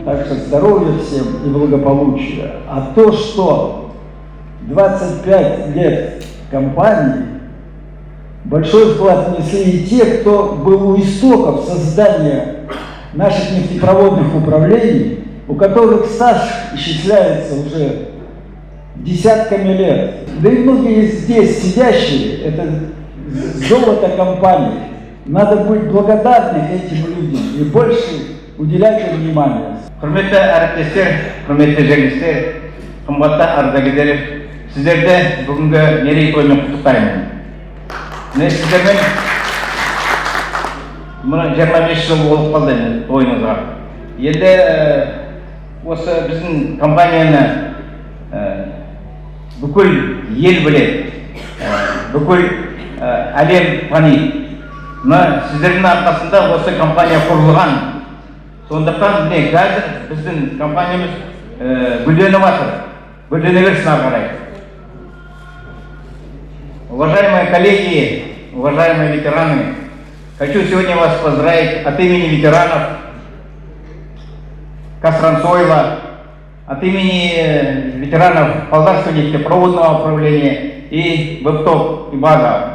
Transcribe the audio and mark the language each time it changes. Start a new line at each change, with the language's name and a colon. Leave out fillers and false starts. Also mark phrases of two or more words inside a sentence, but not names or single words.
Russian: Так что здоровья всем и благополучия. А то, что 25 лет компании, большой вклад внесли и те, кто был у истоков создания наших нефтепроводных управлений, у которых стаж исчисляется уже десятками лет. Да и многие здесь сидящие, это золото компании. Надо быть благодарны этим людям и больше уделять им внимание.
Kazakh: Құрметті әріптестер, құрметті жерлестер, қымбатты ардагерлер, сіздерді бүгінгі мерейтоймен құттықтаймын. Міне сіздермен мына 25 жыл болып қалды тойымызға. Енді осы біздің компанияны бүкіл ел біледі, бүкіл әлем таниды. Мына сіздердің арқасында осы компания құрылған. Сондықтан міне қазір біздің компаниямыз гүлденіп жатыр. Гүлдене берсін ары қарай.
Russian: Уважаемые коллеги, уважаемые ветераны, хочу сегодня вас поздравить от имени ветеранов Казтрансойла, от имени ветеранов Болгарского нефтепроводного управления и ВЭПТОП и БАГа.